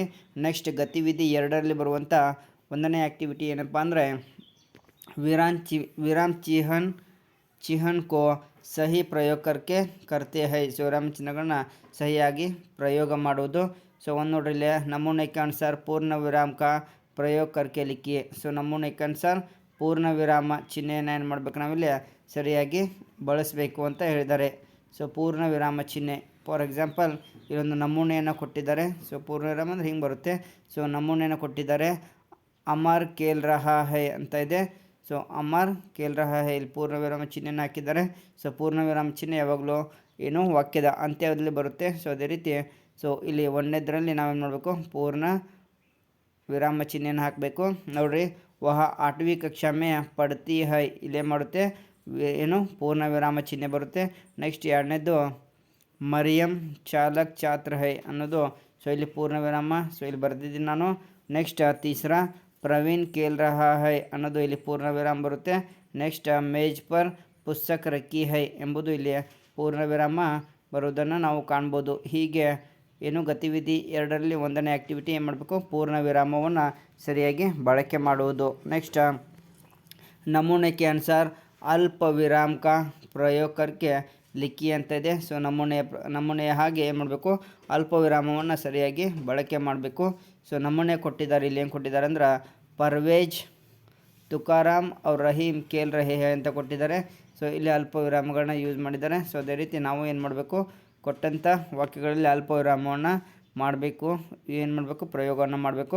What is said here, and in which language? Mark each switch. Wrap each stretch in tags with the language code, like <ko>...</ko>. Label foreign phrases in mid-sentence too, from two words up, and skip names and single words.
<kn>ನೆಕ್ಸ್ಟ್ ಗತಿವಿಧಿ 2ರಲ್ಲಿ ಬರುವಂಥ 1ನೇ ಆ್ಯಕ್ಟಿವಿಟಿ ಏನಪ್ಪ ಅಂದರೆ</kn> <hi>विराम चिह्न को सही प्रयोग करते है.</hi> <kn>ಸೊ ವಿರಾಮ ಚಿಹ್ನೆಗಳನ್ನ ಸಹಿಯಾಗಿ ಪ್ರಯೋಗ ಮಾಡುವುದು. ಸೊ ಒಂದು ನೋಡ್ರಿ ಇಲ್ಲಿ</kn> <hi>ನಮೂನೆ के अनुसार पूर्ण विराम का प्रयोग करके लिखिए.</hi> <kn>ಸೊ</kn> <hi>ನಮೂನೆ के अनुसार</hi> <kn>ಪೂರ್ಣ ವಿರಾಮ ಚಿಹ್ನೆಯನ್ನು ಏನು ಮಾಡಬೇಕು ನಾವಿಲ್ಲಿ ಸರಿಯಾಗಿ ಬಳಸಬೇಕು ಅಂತ ಹೇಳಿದ್ದಾರೆ. ಸೊ ಪೂರ್ಣ ವಿರಾಮ ಚಿಹ್ನೆ</kn> <en>for example</en> <kn>ಇಲ್ಲೊಂದು ನಮೂನೆಯನ್ನು ಕೊಟ್ಟಿದ್ದಾರೆ. ಸೊ ಪೂರ್ಣ ವಿರಾಮ ಅಂದರೆ ಹಿಂಗೆ ಬರುತ್ತೆ. ಸೊ ನಮೂನೆಯನ್ನು ಕೊಟ್ಟಿದ್ದಾರೆ,</kn> <hi>अमर खेल रहा है</hi> <kn>ಅಂತ ಇದೆ. ಸೊ</kn> <hi>अमर खेल रहा है,</hi> <kn>ಇಲ್ಲಿ ಪೂರ್ಣ ವಿರಾಮ ಚಿಹ್ನೆಯನ್ನು ಹಾಕಿದ್ದಾರೆ. ಸೊ ಪೂರ್ಣ ವಿರಾಮ ಚಿಹ್ನೆ ಯಾವಾಗಲೂ ಏನು ವಾಕ್ಯದ ಅಂತ್ಯದಲ್ಲಿ ಬರುತ್ತೆ. ಸೊ ಅದೇ ರೀತಿ ಸೊ ಇಲ್ಲಿ 1ನೇದರಲ್ಲಿ ನಾವೇನು ಮಾಡಬೇಕು, ಪೂರ್ಣ ವಿರಾಮ ಚಿಹ್ನೆಯನ್ನು ಹಾಕಬೇಕು. ನೋಡಿರಿ,</kn> <hi>वह 8वीं कक्षा में पढ़ती है,</hi> <kn>ಇಲ್ಲೇ ಮಾಡುತ್ತೆ ಏನು ಪೂರ್ಣ ವಿರಾಮ ಚಿಹ್ನೆ ಬರುತ್ತೆ. ನೆಕ್ಸ್ಟ್ 2ನೇದು</kn> <hi>मरियम चालाक छात्रा है</hi> <kn>ಅನ್ನೋದು ಸೊ ಇಲ್ಲಿ ಪೂರ್ಣ ವಿರಾಮ, ಸೊ ಇಲ್ಲಿ ಬರೆದಿದ್ದೀನಿ ನಾನು. ನೆಕ್ಸ್ಟ್</kn> <hi>तीसरा प्रवीण खेल रहा है</hi> <kn>ಅನ್ನೋದು ಇಲ್ಲಿ ಪೂರ್ಣ ವಿರಾಮ ಬರುತ್ತೆ. ನೆಕ್ಸ್ಟ್</kn> <hi>मेज़ पर पुस्तक रखी है</hi> <kn>ಎಂಬುದು ಇಲ್ಲಿ ಪೂರ್ಣ ವಿರಾಮ ಬರುವುದನ್ನು ನಾವು ಕಾಣ್ಬೋದು. ಹೀಗೆ ಏನು ಗತಿವಿಧಿ 2ರಲ್ಲಿ 1ನೇ ಆ್ಯಕ್ಟಿವಿಟಿ ಏನು ಮಾಡಬೇಕು, ಪೂರ್ಣ ವಿರಾಮವನ್ನು ಸರಿಯಾಗಿ ಬಳಕೆ ಮಾಡುವುದು.</kn> <hi>ನೆಕ್ಸ್ಟ್ नमूने के अनुसार अल्प विराम का प्रयोग करके लिखिए</hi> <kn>ಅಂತ ಇದೆ. ಸೊ ನಮೂನೆಯ ಹಾಗೆ ಏನು ಮಾಡಬೇಕು, ಅಲ್ಪ ವಿರಾಮವನ್ನು ಸರಿಯಾಗಿ ಬಳಕೆ ಮಾಡಬೇಕು. ಸೊ ನಮೂನೆ ಕೊಟ್ಟಿದ್ದಾರೆ, ಇಲ್ಲಿ ಏನು ಕೊಟ್ಟಿದ್ದಾರೆ ಅಂದ್ರೆ</kn> <hi>परवेज़ तुकाराम और रहीम खेल रहे हैं</hi> <kn>ಅಂತ ಕೊಟ್ಟಿದ್ದಾರೆ. ಸೊ ಇಲ್ಲಿ ಅಲ್ಪ ವಿರಾಮಗಳನ್ನ ಯೂಸ್ ಮಾಡಿದ್ದಾರೆ. ಸೊ ಅದೇ ರೀತಿ ನಾವು ಏನು ಮಾಡಬೇಕು, ಕೊಟ್ಟಂಥ ವಾಕ್ಯಗಳಲ್ಲಿ ಅಲ್ಪ ವಿರಾಮವನ್ನು ಮಾಡಬೇಕು, ಏನು ಮಾಡಬೇಕು, ಪ್ರಯೋಗವನ್ನು ಮಾಡಬೇಕು.</kn>